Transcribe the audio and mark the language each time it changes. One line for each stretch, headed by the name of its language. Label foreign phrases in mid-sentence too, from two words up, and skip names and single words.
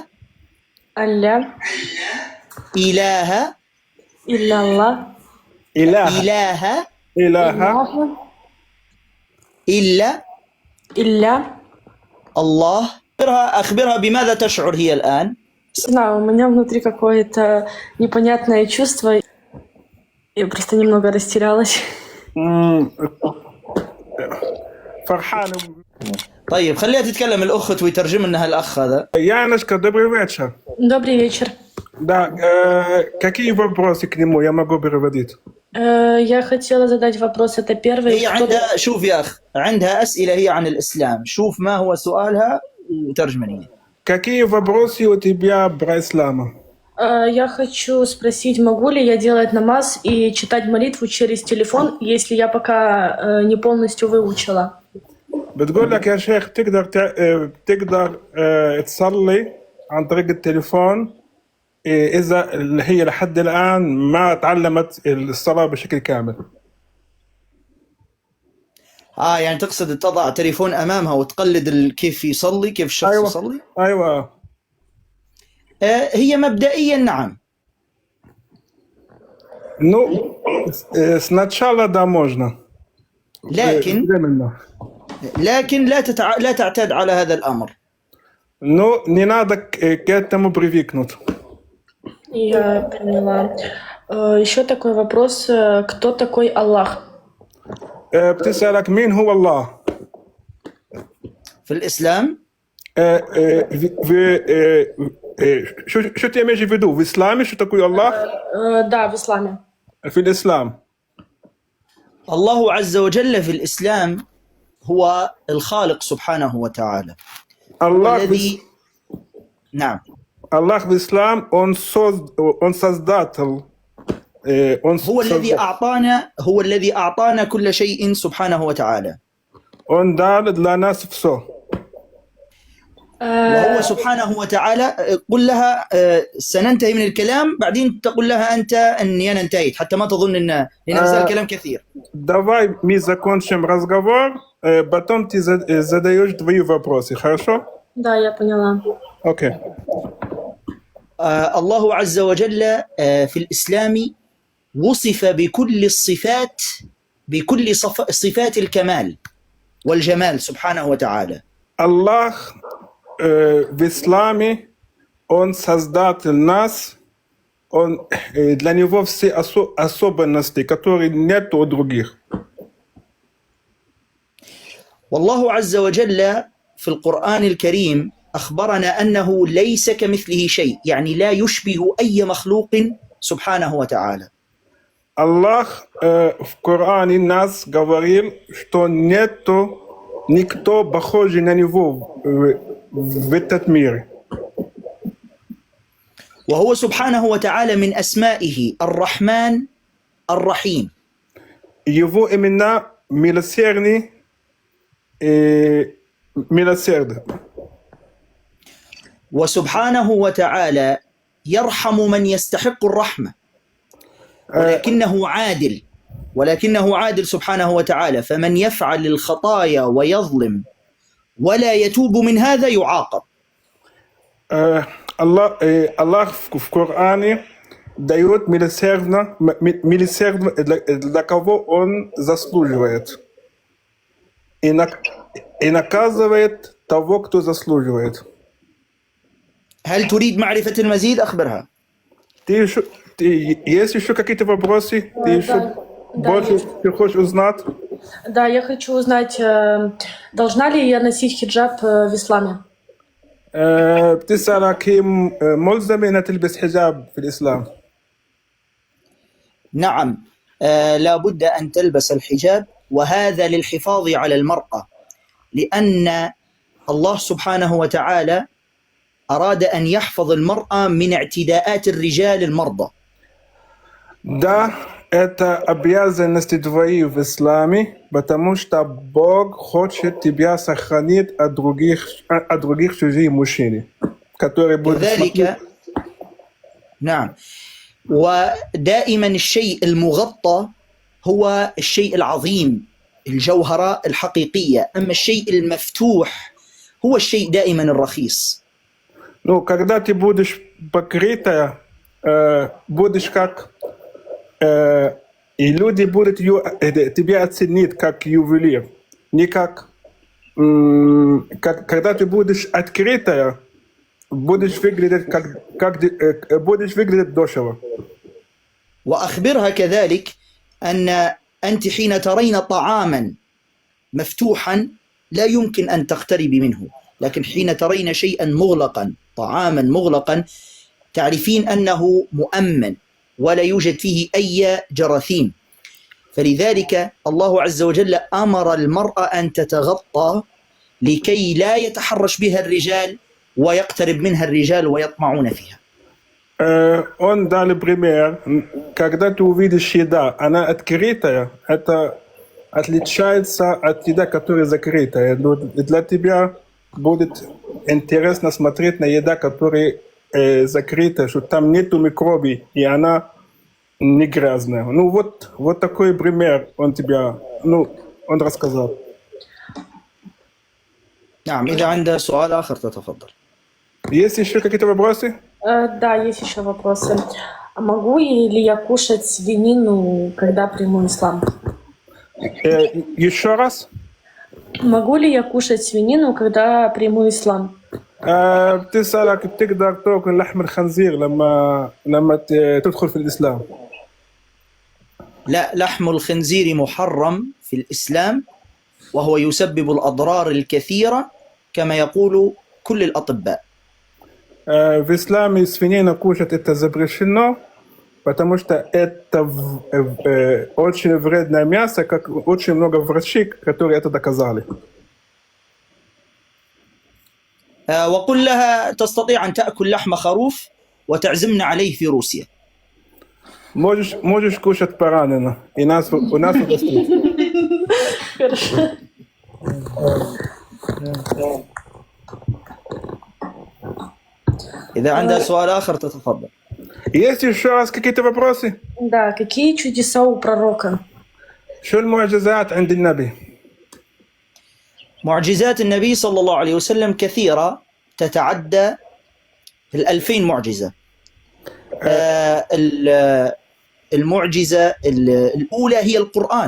Arabic: أن لا إله إلا الله إله إله إله إلا إلا الله. أخبرها بماذا تشعر هي الآن.
Russian: Не знаю, у меня внутри какое-то непонятное чувство. Я просто немного растерялась.
Arabic: فرحان. طيب خليها تتكلم الأخت ويترجم لنا الأخ هذا.
Russian: Яночка, добрый вечер. Добрый вечер. Да, какие вопросы к нему я могу переводить? Я хотела задать вопрос, это первый.
Arabic: هي عندها شوف يا أخ عندها أسئلة هي عن الإسلام. شوف ما هو سؤالها وترجمني.
Russian: Какие вопросы у тебя про ислама? Я хочу спросить, могу ли я делать намаз и читать молитву через телефон, если я пока не полностью выучила?
Arabic: بتقول لك يا شيخ تقدر تصلي عن طريق التليفون إذا هي لحد الآن ما تعلمت الصلاة بشكل كامل. يعني تقصد تضع تليفون أمامها وتقلد كيف يصلي كيف الشخص أيوة. يصلي؟ أيوة. هي مبدئيا نعم.
Russian: Ну, сначала да можно.
Arabic: لكن لا تعتاد على هذا الأمر.
Russian: Ну, не надо к этому привыкнуть. Я поняла. Еще такой вопрос. Кто такой Аллах?
Arabic: بتسألك مين هو الله؟ في الإسلام؟ شو تيجي في دو؟ في الإسلام شو تقول الله؟
Russian: Да, в исламе.
Arabic: في الإسلام. الله عز وجل في الإسلام هو الخالق سبحانه وتعالى. الله الذي نعم. الله في الإسلام
Russian: он создатель.
Arabic: هو الذي أعطانا كل شيء سبحانه وتعالى.
Russian: Он дал для нас все.
Arabic: وهو سبحانه وتعالى قل لها سننتهي من الكلام بعدين تقول لها أنت أني أنا انتهيت حتى ما تظن أن لنزل الكلام كثير.
Russian: Давай мы закончим разговор, потом ты задаешь твои вопросы, хорошо? Да, я поняла. Окей.
Arabic: الله عز وجل في الإسلام وصف بكل الصفات بكل صفات الكمال والجمال سبحانه وتعالى.
Russian: الله в исламе он создатель нас, он для него все особенности, которые нет у других.
Arabic: والله عز وجل في القرآن الكريم أخبرنا أنه ليس كمثله شيء يعني لا يشبه أي مخلوق سبحانه وتعالى.
Russian: Allah в Коране нас говорил, что нету никто похожий на него в этот мир.
Arabic: وهو سبحانه وتعالى من أسمائه الرحمن الرحيم.
Russian: Его имена милосердный и милосердный.
Arabic: وسبحانه وتعالى يرحم من يستحق الرحمة ولكنه عادل سبحانه وتعالى فمن يفعل الخطايا ويظلم ولا يتوب من هذا يعاقب.
Russian: Allah в Коране дает милосердно для кого он заслуживает и наказывает того, кто заслуживает.
Arabic: هل تريد معرفة المزيد؟ أخبرها.
Russian: Есть еще какие-то вопросы? Ты еще больше хочешь узнать? Да, я хочу узнать, должна ли я носить хиджаб в исламе?
Arabic: بتسألك هي ملزمة أنها تلبس حجاب في الإسلام؟ نعم لا بد أن تلبس الحجاب وهذا للحفاظ على المرأة لأن الله سبحانه وتعالى أراد أن يحفظ المرأة من اعتداءات الرجال المرضى.
Russian: Да, это обязанности твои в исламе, потому что Бог хочет тебя сохранить от других чужих мужчин, которые будут
Arabic: كذلك نعم. ودائما الشيء المغطى هو الشيء العظيم الجوهرة الحقيقية. أما الشيء المفتوح هو الشيء دائما الرخيص.
Russian: Ну, когда ты будешь покрытая, будешь как... и люди будут тебя оценить как ювелир. Не как... когда ты будешь открытая, будешь выглядеть будешь выглядеть дешево.
Arabic: وأخبرها كذلك أن أنت حين ترين طعاما مفتوحا لا يمكن أن تقتربي منه، لكن حين ترين شيئا مغلقا، طعاما مغلقا، تعرفين أنه مؤمن ولا يوجد فيه أي جراثيم. فلذلك الله عز وجل أمر المرأة أن تتغطى لكي لا يتحرش بها الرجال ويقترب منها الرجال ويطمعون فيها.
Russian: Он дал пример, когда ты увидишь еда, она открытая, это отличается от еда, которая закрытая. Для тебя будет интересно смотреть на еда, которая закрытая, что там нету микробий, и она не грязная. Ну вот такой пример он он рассказал.
Arabic: نعم، إذا عنده سؤال آخر تتفضل.
Russian: Есть еще какие-то вопросы? Да, есть еще вопросы. А могу ли я кушать свинину, когда приму ислам? Еще раз? Могу ли я кушать свинину, когда приму ислам?
Arabic: بتسألك بتقدر تاكل لحم الخنزير لما تدخل في الإسلام؟ لا، لحم الخنزير محرم في الإسلام وهو يسبب الأضرار الكثيرة كما يقول كل الأطباء.
Russian: В исламе свинина кушать это запрещено, потому что это очень вредное мясо, как очень много врачей, которые это доказали.
Arabic: وقل لها تستطيع أن تأكل لحم خروف وتعزمنا عليه في روسيا.
Russian: Можешь кушать баранину, у нас угостить. Хорошо.
Arabic: إذا عندها سؤال آخر تتفضل.
Russian: Есть еще раз какие-то вопросы? Да, какие чудеса у пророка?
Arabic: شو المعجزات عند النبي؟ معجزات النبي صلى الله عليه وسلم كثيرة، تتعدى 2000 معجزة. المعجزة الأولى هي القرآن.